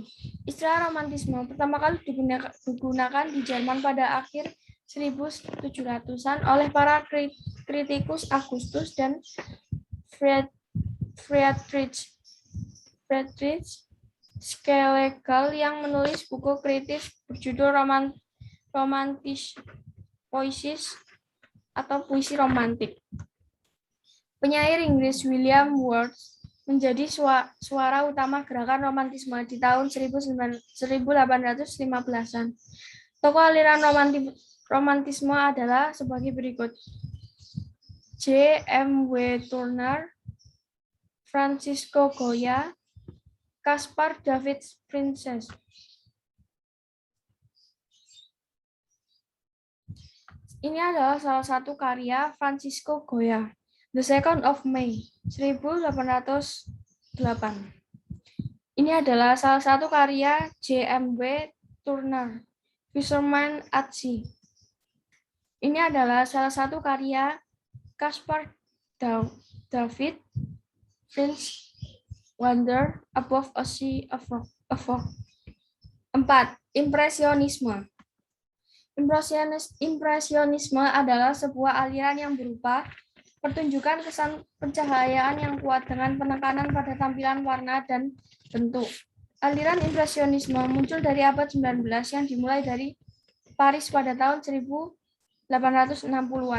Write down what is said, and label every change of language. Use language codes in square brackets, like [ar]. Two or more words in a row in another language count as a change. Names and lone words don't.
[id] Istilah romantisme pertama kali digunakan di Jerman pada akhir 1700-an oleh para kritikus Augustus dan Friedrich Schlegel yang menulis buku kritis berjudul Romantische Poesis atau puisi romantik. Penyair Inggris William Wordsworth menjadi suara utama gerakan romantisme di tahun 1815-an. Tokoh aliran romantisme adalah sebagai berikut. J. M. W. Turner, Francisco Goya, Caspar David Friedrich. Ini adalah salah satu karya Francisco Goya, The 2nd of May, 1808. Ini adalah salah satu karya J.M.W. Turner, Fisherman at Sea. Ini adalah salah satu karya Caspar David Friedrich, Wonder Above a Sea of Rock. 4. Impresionisme. Impresionisme adalah sebuah aliran yang berupa pertunjukan kesan pencahayaan yang kuat dengan penekanan pada tampilan warna dan bentuk. Aliran impresionisme muncul dari abad 19 yang dimulai dari Paris pada tahun 1860-an.